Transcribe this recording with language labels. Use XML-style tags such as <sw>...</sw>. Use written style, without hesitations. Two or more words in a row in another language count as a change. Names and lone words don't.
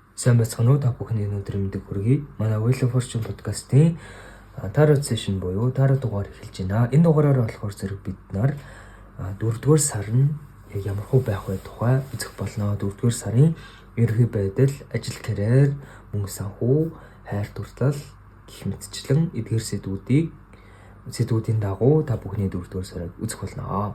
<mn>Сайн байцгаана уу та бүхний өнөөдөр мэдээ хүргэе. Манай Wheel of Fortune podcast-ийн</mn> <en>Tarot session</en> <mn>буюу Tarot дугаар эхэлж байна. Энэ дугаараар болохоор зэрэг бид нар 4-р сар нь ямар хөө байх вэ тухай үзэх болно. 4-р сарын ерөнхий байдал, ажил карьер, мөнгө санхүү, хайр дурлал гэх мэтчлэн эдгээр сэдвүүдийн дагуу та бүхний 4-р сарыг үзэх болно.</mn>